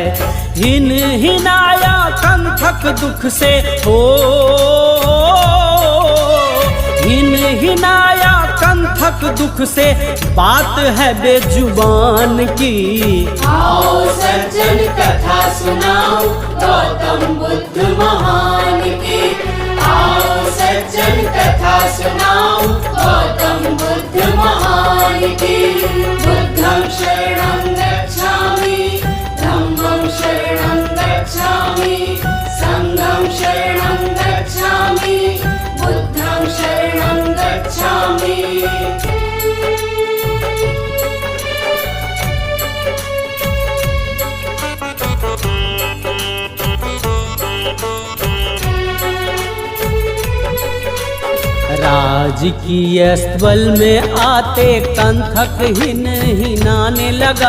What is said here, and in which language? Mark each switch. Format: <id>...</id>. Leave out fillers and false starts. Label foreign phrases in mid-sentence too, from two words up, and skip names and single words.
<hi>हिन हिनाया कंथक दुख से हिन हिनाया कंथक दुख से, बात है बेजुबान की। आओ सज्जन कथा सुनाओ गौतम बुद्ध महान की। आओ सज्जन कथा सुनाओ गौतम बुद्ध महान की।</hi> <pi>बुद्धं शरणं गच्छामि, धम्मं शरणं गच्छामि, संघं शरणं गच्छामि, बुद्धं शरणं गच्छामि।</pi> <hi>राजकीय स्थल में आते कंथक हिनाने लगा।</hi>